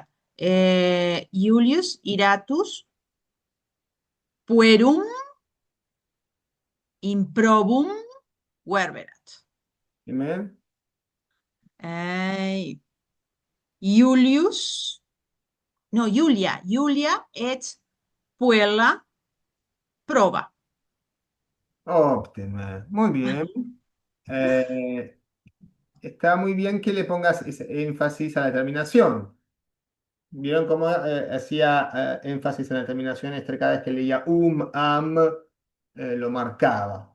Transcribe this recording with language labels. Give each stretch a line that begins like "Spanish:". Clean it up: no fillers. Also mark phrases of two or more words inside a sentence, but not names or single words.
Latin: Julius iratus puerum improbum verberat. Amen. Julia et puella prova.
Spanish: Óptimo. Muy bien. Está muy bien que le pongas ese énfasis a la terminación. ¿Vieron cómo hacía énfasis en la terminación? Cada vez que leía am, lo marcaba.